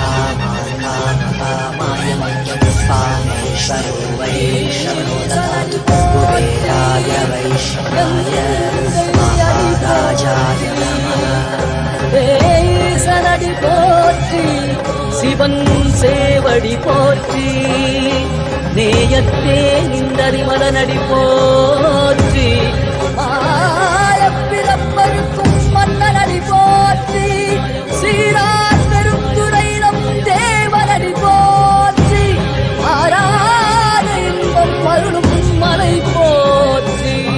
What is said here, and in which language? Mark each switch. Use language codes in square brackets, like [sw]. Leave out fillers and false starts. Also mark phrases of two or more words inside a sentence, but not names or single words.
[sa] कामाय कामेश्वरो वै श्रवणो ददातु कुबेराय वै श्रवणाय महाराजाय नमः [ta] சனடி போற்றி சிவன் சேவடி போற்றி நேயத்தே நின்றறிமலனடி போற்றி ஆயப்பிறப்பருக்கும் மன்னனடி போற்றி சீரார் பெருந்துரையிடம் தேவனடி போற்றி ஆராத இன்பம் அருளும் மலை போற்றி